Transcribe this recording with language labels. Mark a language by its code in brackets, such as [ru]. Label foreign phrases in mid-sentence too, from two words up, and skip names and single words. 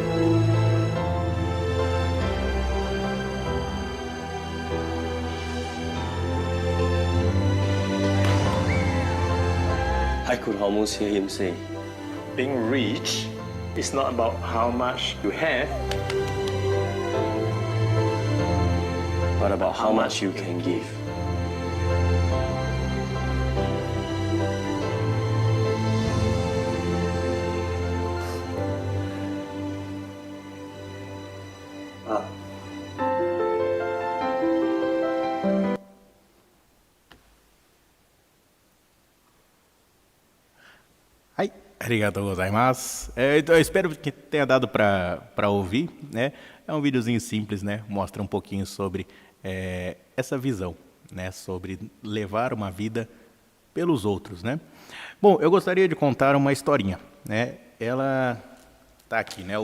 [en] I could almost hear him say, Being rich is not about how much you have, but about how much you can give. Ah. [ja] はい、ありがとうございます。 [pt] Então, eu espero que tenha dado para ouvir, né? É um videozinho simples, né? Mostra um pouquinho sobre essa visão, né? Sobre levar uma vida pelos outros, né? Bom, eu gostaria de contar uma historinha, né? Ela tá aqui, né?